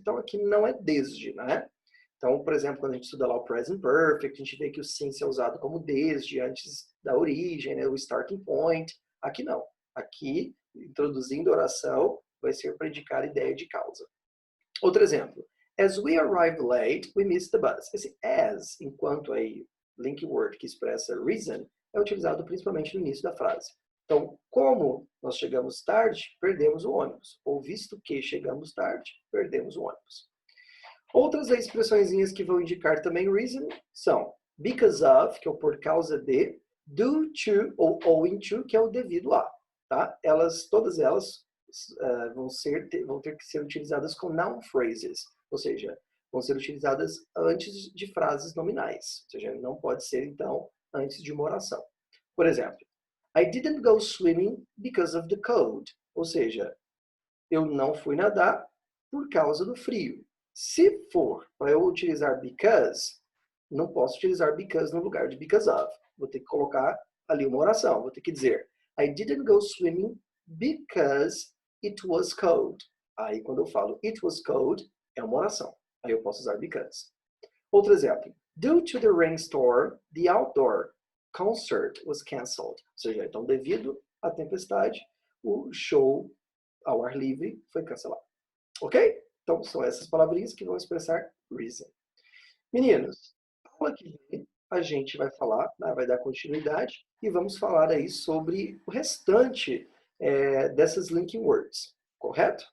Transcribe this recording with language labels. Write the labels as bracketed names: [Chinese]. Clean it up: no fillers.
[Portuguese] Então, aqui não é desde, né? Então, por exemplo, quando a gente estuda lá o present perfect, a gente vê que o since é usado como desde, antes da origem, né? O starting point. Aqui não. Aqui, introduzindo a oração, vai ser para indicar a ideia de causa. Outro exemplo. [English] As we arrived late, we missed the bus. [Portuguese] Esse as, enquanto aí link word que expressa reason, é utilizado principalmente no início da frase. Então, como nós chegamos tarde, perdemos o ônibus. Ou visto que chegamos tarde, perdemos o ônibus. Outras expressõezinhas que vão indicar também reason são because of, que é o por causa de, due to ou owing to, que é o devido a. Tá? Todas elas vão ter que ser utilizadas com noun phrases, ou seja, vão ser utilizadas antes de frases nominais, ou seja, não pode ser, então, antes de uma oração. Por exemplo, [English] I didn't go swimming because of the cold, [Portuguese] ou seja, eu não fui nadar por causa do frio. Se for para eu utilizar because, não posso utilizar because no lugar de because of. Vou ter que colocar ali uma oração, vou ter que dizer [English] I didn't go swimming because it was cold. [Portuguese] Aí, quando eu falo [English] it was cold, [Portuguese] é uma oração. Aí eu posso usar because. Outro exemplo. [English] Due to the rainstorm, the outdoor concert was canceled. [Portuguese] Ou seja, então, devido à tempestade, o show ao ar livre foi cancelado. Ok? Então, são essas palavrinhas que vão expressar reason. Meninos, aula que vem a gente vai falar, né, vai dar continuidade e vamos falar aí sobre o restante dessas linking words, correto?